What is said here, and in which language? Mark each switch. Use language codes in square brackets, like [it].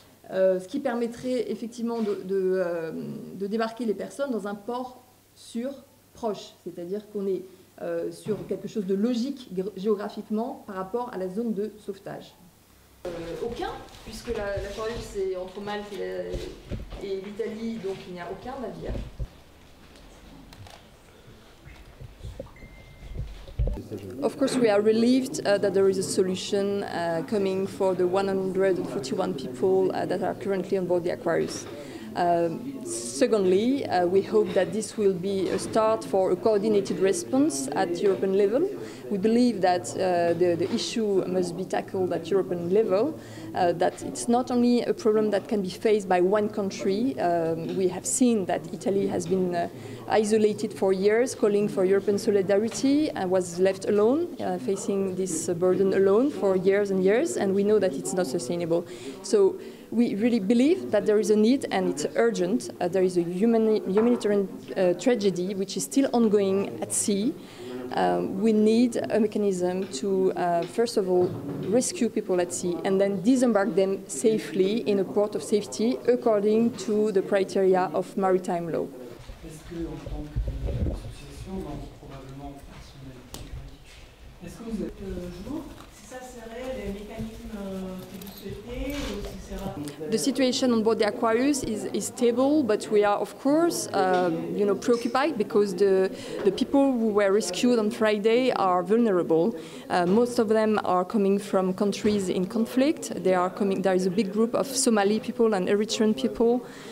[fr] Ce qui permettrait effectivement de débarquer les personnes dans un port sûr, proche, c'est-à-dire qu'on est sur quelque chose de logique géographiquement par rapport à la zone de sauvetage. Aucun, puisque l'Aquarius est entre Malte et l'Italie, donc il n'y a aucun navire. [en] Of course, we are relieved that there is a solution coming for the 141 people that are currently on board the Aquarius. Secondly, we hope that this will be a start for a coordinated response at European level. We believe that the issue must be tackled at European level, that it's not only a problem that can be faced by one country. We have seen that Italy has been isolated for years, calling for European solidarity, and was left alone, facing this burden alone for years and years, and we know that it's not sustainable. So we really believe that there is a need, and it's urgent. There is a humanitarian tragedy which is still ongoing at sea. We need a mechanism to, first of all, rescue people at sea and then disembark them safely in a port of safety according to the criteria of maritime law. [fr] Est-ce que, en tant qu'association, probablement personnalité juridique, est-ce que vous êtes si ça serait les mécanismes que vous souhaitez ou si c'est [en] The situation on board the Aquarius is stable, but we are, of course, preoccupied because the people who were rescued on Friday are vulnerable. Most of them are coming from countries in conflict. There is a big group of Somali people and Eritrean people.